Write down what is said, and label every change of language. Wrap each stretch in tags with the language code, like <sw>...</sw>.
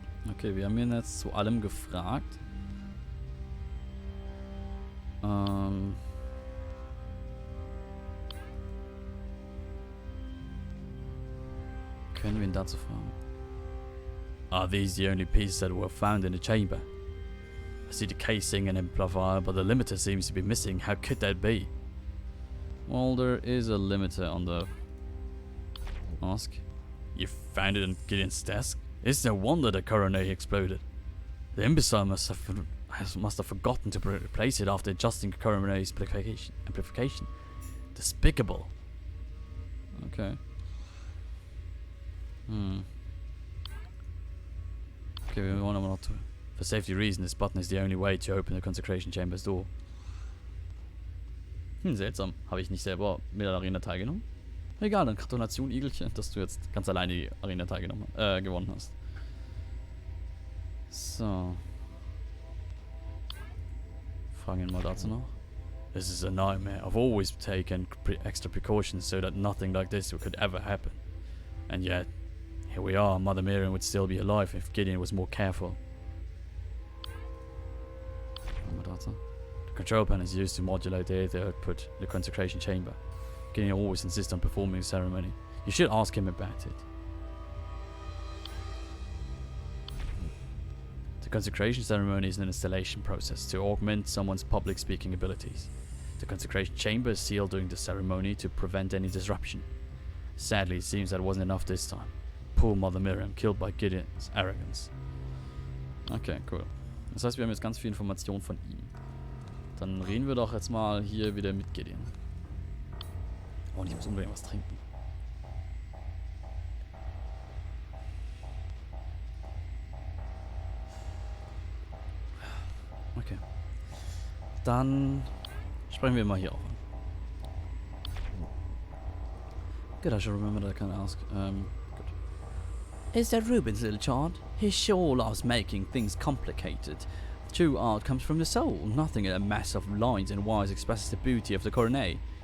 <de>Okay, wir haben ihn jetzt zu allem gefragt. Können wir ihn dazu fragen?</de> <en>Are these the only pieces that were found in the chamber? I see the casing and amplifier, but the limiter seems to be missing. How could that be? Well, there is a limiter on the mask. You found it on Gideon's desk? It's no wonder the coronet exploded. The imbecile must have forgotten to replace it after adjusting the coronet's amplification. Despicable. Okay.</en> <de>Okay, wir wollen aber noch tun.</de> <en>For safety reasons, this button is the only way to open the consecration chamber's door.</en> <de>Seltsam. Habe ich nicht selber mit der Arena teilgenommen? Egal, dann Gratulation, Igelchen, dass du jetzt ganz alleine die Arena gewonnen hast. So. Fragen ihn mal dazu noch.</de> <en>This is a nightmare. I've always taken extra precautions so that nothing like this could ever happen. And yet, here we are. Mother Miriam would still be alive if Gideon was more careful. The control panel is used to modulate the ether output in the consecration chamber. Gideon always insists on performing the ceremony. You should ask him about it. The consecration ceremony is an installation process to augment someone's public speaking abilities. The consecration chamber is sealed during the ceremony to prevent any disruption. Sadly, it seems that wasn't enough this time. Poor Mother Miriam, killed by Gideon's arrogance. Okay, cool.</en> <de>Das heißt, wir haben jetzt ganz viel Information von ihm. Dann reden wir doch jetzt mal hier wieder mit Gideon. Oh, und ich muss unbedingt was trinken. Okay. Dann sprechen wir mal hier auf.</de> <en>Good, I should remember that I can ask. Good. Is that Ruben's little child? He sure loves making things complicated. True art comes from the soul. Nothing in a mass of lines and wires expresses the beauty of the coronet.</en>